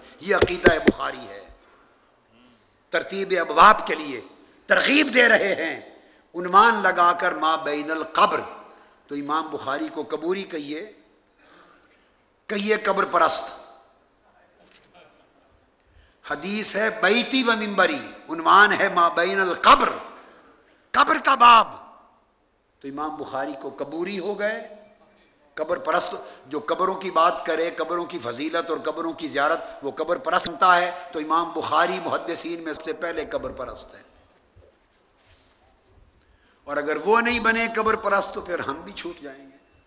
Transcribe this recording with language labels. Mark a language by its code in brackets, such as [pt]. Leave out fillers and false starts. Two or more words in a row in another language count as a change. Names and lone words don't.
[ur] یہ عقیدہ بخاری ہے، ترتیب ابواب کے لیے ترغیب دے رہے ہیں، عنوان لگا کر [ar] ما بین القبر۔ [ur] تو امام بخاری کو قبوری کہیے قبر پرست۔ حدیث ہے [ar] بیتی و منبری، [ur] عنوان ہے [ar] ما بین القبر، [ur] قبر کا باب۔ تو امام بخاری کو قبوری ہو گئے، قبر پرست۔ جو قبروں کی بات کرے، قبروں کی فضیلت اور قبروں کی زیارت، وہ قبر پرست بنتا ہے۔ تو امام بخاری محدثین میں سب سے پہلے قبر پرست ہے، اور اگر وہ نہیں بنے قبر پرست تو پھر ہم بھی چھوٹ جائیں گے۔